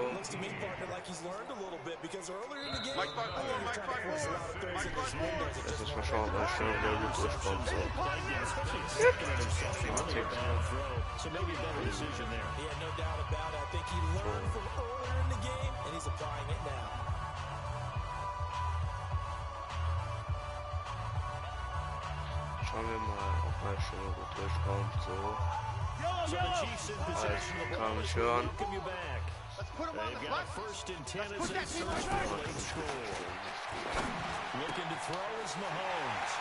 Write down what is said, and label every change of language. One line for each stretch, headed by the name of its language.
English: Looks to me, partner, like he's learned a little bit because earlier in the game, I know you're trying to force a lot of throws in this window.
German: Jetzt muss man schauen, was schon der gut durchkommt. So.
English: So maybe a better decision there. Yeah, no doubt about it. I think he learned from earlier in the game, and he's applying it now.
German: Schauen wir mal, ob man schon gut durchkommt. So.
English: So the Chiefs in possession of the ball.
German: Kann ich hören.
English: Welcome you back. They've got first and 10 as they search for a late score. Looking to throw is Mahomes.